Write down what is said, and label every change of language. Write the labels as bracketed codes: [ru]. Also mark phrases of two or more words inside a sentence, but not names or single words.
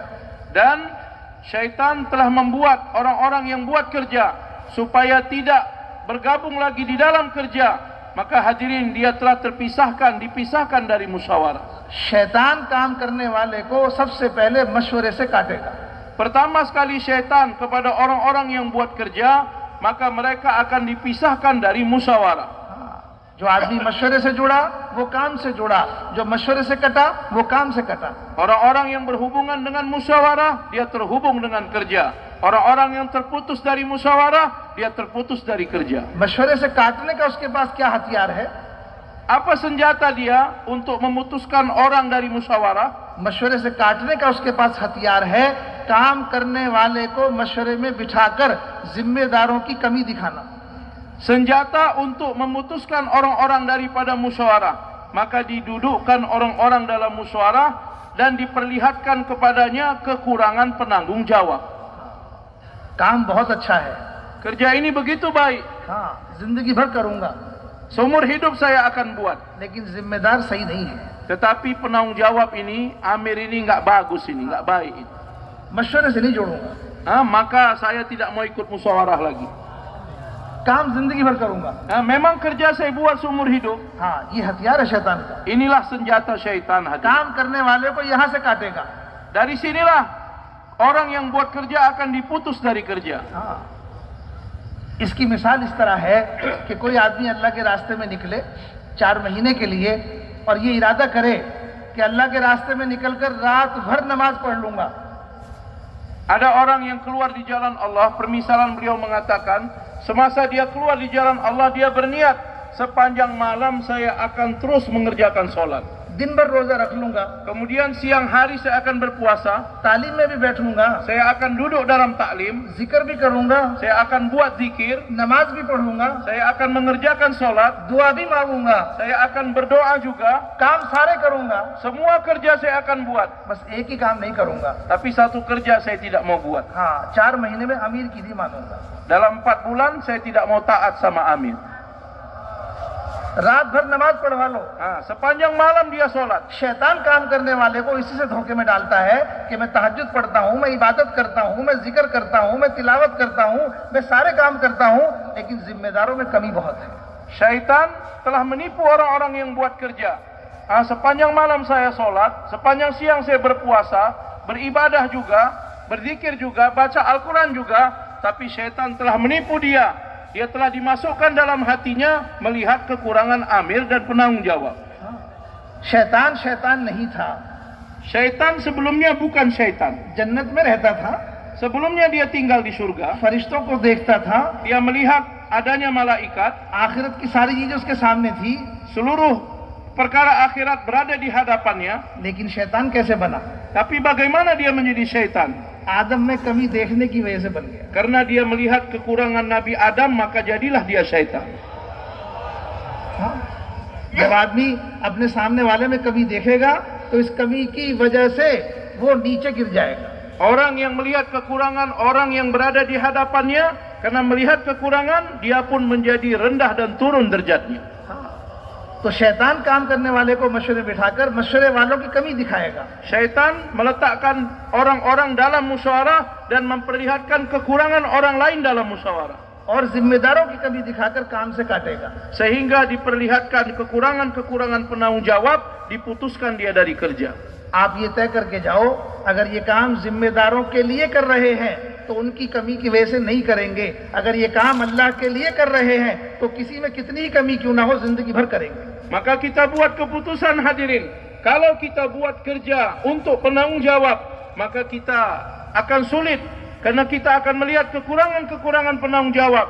[ms] Dan syaitan telah membuat orang-orang yang buat kerja supaya tidak bergabung lagi di dalam kerja. Maka hadirin, dia telah dipisahkan dari musyawarah. [hi] शैतान काम करने वाले को सबसे पहले मशवरे से काटेगा। [ms] Pertama sekali syaitan kepada orang-orang yang buat kerja, maka mereka akan dipisahkan dari musyawarah. [hi] जो आदमी मशवरे से जुड़ा वो काम से जुड़ा, जो मशवरे से कटा वो काम से कटा। [ms] Orang-orang yang berhubungan dengan musyawarah, dia terhubung dengan kerja. Orang-orang yang terputus dari musyawarah, dia terputus dari kerja. [hi] मशवरे से काटने का उसके पास क्या हथियार है? [ms] Apa senjata dia untuk memutuskan orang dari musyawarah? [hi] मशवरे से काटने का उसके पास हथियार है काम करने वाले को मशवरे में बिठाकर जिम्मेदारों की कमी दिखाना। [ms] Senjata untuk memutuskan orang-orang daripada musyawarah, maka didudukkan orang-orang dalam musyawarah dan diperlihatkan kepadanya kekurangan penanggung jawab. [hi] काम बहुत अच्छा है, [ms] Kerja ini begitu baik, [hi] हाँ जिंदगी भर करूंगा, [ms] seumur hidup saya akan buat. [hi] लेकिन जिम्मेदार सही नहीं है। [ms] Tetapi penanggung jawab ini, amir ini nggak bagus, ini nggak baik. [hi] मशवरे से नहीं जोड़ूंगा, [ms] Maka saya tidak mau ikut musyawarah lagi. [hi] काम जिंदगी भर करूंगा। [ms] Memang kerja saya buat seumur hidup. [hi] हाँ, ये हथियार है शैतान का। [ms] Inilah senjata syaitan. [hi] काम करने वाले को यहाँ से काटेगा। [ms] Dari sinilah orang yang buat kerja akan diputus dari kerja. [hi] हाँ, इसकी मिसाल इस तरह है कि कोई आदमी अल्लाह के रास्ते में निकले 4 महीने के लिए और ये इरादा करे कि अल्लाह के रास्ते में निकलकर रात भर नमाज पढ़ लूंगा। [ms] Ada orang yang keluar di jalan Allah, permisalan beliau mengatakan, semasa dia keluar di jalan Allah, dia berniat, sepanjang malam saya akan terus mengerjakan sholat. [hi] दिन भर रोजा रख लूंगा, [ms] Kemudian siang hari saya akan berpuasa, [hi] तालीम में भी बैठूंगा, [ms] saya akan duduk dalam taklim, [hi] जिक्र भी करूंगा, [ms] saya akan buat zikir, [hi] नमाज भी पढ़ूंगा, [ms] saya akan mengerjakan sholat, [hi] दुआ भी मांगूंगा, [ms] saya akan berdoa juga, [hi] काम सारे करूंगा, [ms] semua kerja saya akan buat. [hi] बस एक ही काम नहीं करूंगा। [ms] Tapi satu kerja saya tidak mau buat. [hi] हाँ, 4 महीने में अमीर की नहीं मानूंगा। [ms] Dalam 4 bulan saya tidak mau taat sama amir. [hi] रात भर नमाज पढ़वा लो। [ms] sepanjang malam dia sholat. [hi] शैतान काम करने वाले को इसी से धोखे में डालता है कि मैं तहज्जुद पढ़ता हूँ, मैं इबादत करता हूँ, मैं जिक्र करता हूँ, मैं तिलावत करता हूँ, मैं सारे काम करता हूँ, लेकिन जिम्मेदारों में कमी बहुत है। [ms] Syaitan telah menipu orang-orang yang buat kerja. Sepanjang malam saya sholat, sepanjang siang saya berpuasa, beribadah juga, berzikir juga, baca Al-Quran juga, tapi syaitan telah menipu dia. Dia telah dimasukkan dalam hatinya melihat kekurangan amir dan penanggung jawab. [hi] शैतान शैतान नहीं था, [ms] Syaitan sebelumnya bukan syaitan. [hi] जन्नत में रहता था, [ms] Sebelumnya dia tinggal di surga. [hi] फरिश्तों को देखता था, [ms] Dia melihat adanya malaikat. [hi] आखिरत की सारी चीजें उसके सामने थी, [ms] Seluruh perkara akhirat berada di hadapannya. [hi] लेकिन शैतान कैसे बना? [ms] Tapi bagaimana dia menjadi syaitan? [hi] आदम में कमी देखने की वजह से बन गया। [ms] Karena dia melihat kekurangan Nabi Adam, maka jadilah dia syaitan. [hi] हाँ? जब आदमी अपने सामने वाले में कमी देखेगा तो इस कमी की वजह से वो नीचे गिर जाएगा। [ms] Orang yang melihat kekurangan orang yang berada di hadapannya, karena melihat kekurangan, dia pun menjadi rendah dan turun derajatnya. [hi] तो शैतान काम करने वाले को मशवरे बिठाकर मशवरे वालों की कमी दिखाएगा। [ms] Syaitan meletakkan orang-orang dalam musyawarah dan memperlihatkan kekurangan orang lain dalam musyawarah. [hi] और जिम्मेदारों की कमी दिखाकर काम से काटेगा। [ms] Sehingga diperlihatkan kekurangan-kekurangan penanggung jawab, diputuskan dia dari kerja. [hi] आप ये तय करके जाओ, अगर ये काम जिम्मेदारों के लिए कर रहे हैं तो उनकी कमी की वजह से नहीं करेंगे, अगर ये काम अल्लाह के लिए कर रहे हैं तो किसी में कितनी ही कमी क्यों ना हो जिंदगी भर करेंगे। [ms] Maka kita buat keputusan hadirin, kalau kita buat kerja untuk penanggung jawab, maka kita akan sulit, karena kita akan melihat kekurangan-kekurangan penanggung jawab.